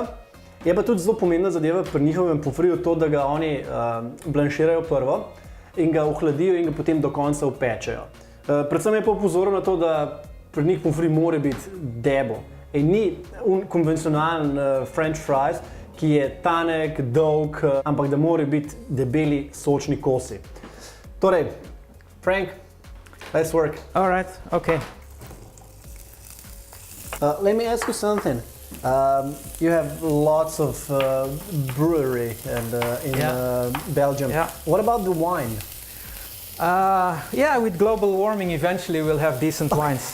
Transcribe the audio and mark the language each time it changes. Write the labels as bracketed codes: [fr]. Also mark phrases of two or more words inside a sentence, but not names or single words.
[sl] Je pa tudi zelo pomembna zadeva pri njihovem pomfriju to, da ga oni blanširajo prvo in ga ohladijo in ga potem do konca upečejo. Predvsem je pa opozoril na to, da pri njih pomfri mora biti debel. In ni konvencionalen [en] French fries, [sl] ki je tanek, dolg, ampak da mora biti debeli, sočni kosi. Torej, [en] Frank, let's work. All right, okay. Let me ask you something. You have lots of brewery in Belgium. Yeah. What about the wine? With global warming, eventually we'll have decent wines.